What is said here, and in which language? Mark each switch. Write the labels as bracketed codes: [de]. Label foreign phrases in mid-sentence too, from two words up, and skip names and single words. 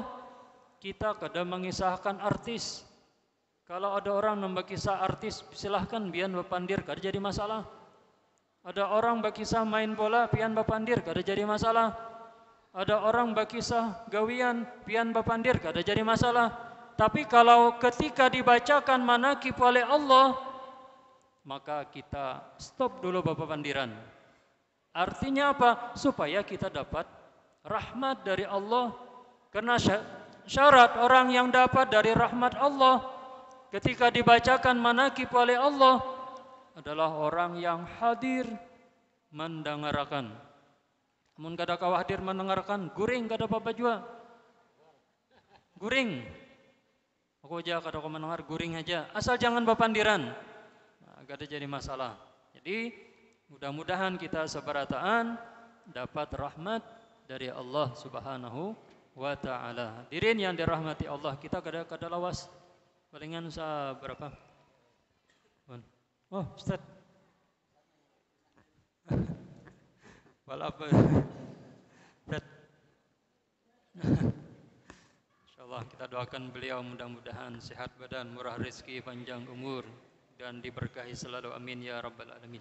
[bjn] Kita kadang mengisahkan artis. Kalau ada orang nambah kisah artis, silahkan biar bapandir, kada jadi masalah. Ada orang berkisah main bola, pian bapandir, kada jadi masalah. Ada orang berkisah gawian, pian bapandir, kada jadi masalah. Tapi kalau ketika dibacakan manaqib oleh Allah, maka kita stop dulu bapak pandiran. Artinya apa? Supaya kita dapat rahmat dari Allah. Karena syarat orang yang dapat dari rahmat Allah ketika dibacakan manaqib oleh Allah adalah orang yang hadir mendengarkan. Mun kada kau hadir mendengarkan, guring kada apa-apa juga. Guring. Aku aja kada kau mendengar, guring aja. Asal jangan bapandiran. Nah, kada jadi masalah. Jadi mudah-mudahan kita seberataan dapat rahmat dari Allah [ar] سبحانه وتعالى. [bjn] Hadirin yang dirahmati Allah, kita kada lawas. Palingan berapa? Oh, Ustaz. Walapa. Ustaz. Insyaallah kita doakan beliau mudah-mudahan sehat badan, murah rezeki, panjang umur dan diberkahi selalu, [ar] آمين يا رب العالمين.